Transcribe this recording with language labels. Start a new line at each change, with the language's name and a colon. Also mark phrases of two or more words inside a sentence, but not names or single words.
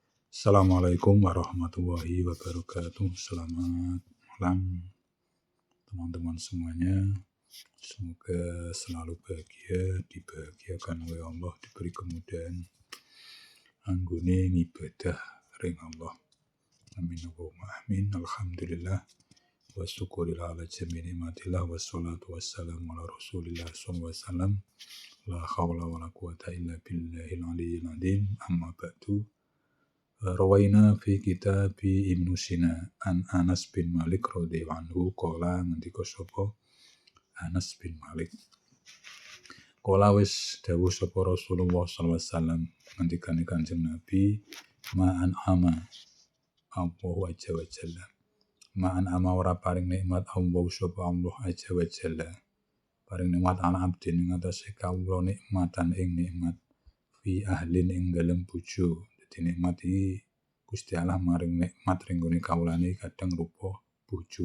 Arabic: السلام عليكم ورحمة الله وبركاته.
Indonesian: Selamat malam teman-teman semuanya. Semoga selalu bahagia, dibahagiakan oleh Allah, diberi kemudahan
Javanese: anggone ngibadah ring Allah.
Arabic: آمين اللهم آمين. الحمد لله والشكر لله على جميع نعم الله والصلاة والسلام على رسول الله صلى الله عليه وسلم. لا حول ولا قوة إلا بالله العلي العظيم. أما بعد روينا في كتاب ابن سينا عن أنس بن مالك رضي الله عنه قال
Javanese: ngendika sapa Anas bin Malik qala wis dawuh sapa
Arabic: رسول الله صلى الله عليه وسلم
Javanese: ngendikane Kanjeng Nabi
Arabic: ما أنعم الله عز وجل ما أنعم
Javanese: ora paring nikmat Allah sapa
Arabic: الله عز وجل
Javanese: paring nikmat
Arabic: على عبد
Javanese: ing atase kawula nikmatan ing nikmat
Arabic: في أهل
Javanese: ing dalem bojo. Nikmat iki Gusti Allah maring nikmat ring gone kawulane kadang rupa bojo.